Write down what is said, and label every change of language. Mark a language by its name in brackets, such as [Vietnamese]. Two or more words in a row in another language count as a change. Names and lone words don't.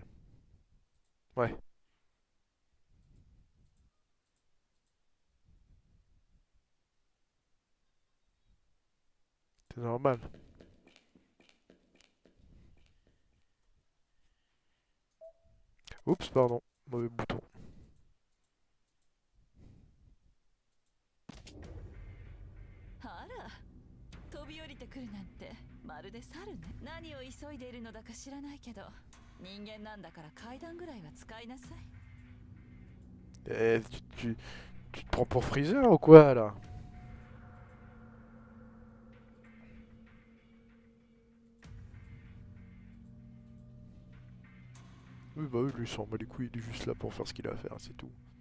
[French] Ouais, c'est normal. Oups, pardon. Mauvais bouton. [Japanese] あら、飛び降りてくるなんてまるで猿ね。何を急いでいるのだか知らないけど、人間なんだから階段ぐらいは使いなさい。 [French] Tu te prends pour Freezer ou quoi là? Oui, bah oui, lui il s'en bat les couilles, il est juste là pour faire ce qu'il a à faire, c'est tout.